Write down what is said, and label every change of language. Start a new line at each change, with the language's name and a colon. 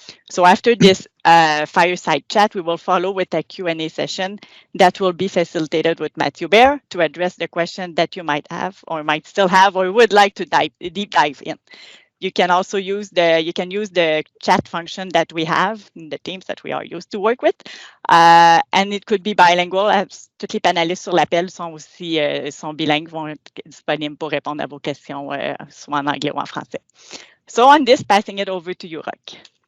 English: So after this fireside chat, we will follow with a Q&A session that will be facilitated with Matthew Baer to address the question that you might have or might still have or would like to deep dive in. You can also use the chat function that we have in the teams that we are used to work with. And it could be bilingual.
French: Toutes les panélistes sur l'appel sont bilingues, vont être disponibles pour répondre à vos questions, soit en anglais ou en français.
English: So on this, passing it over to you, Roch.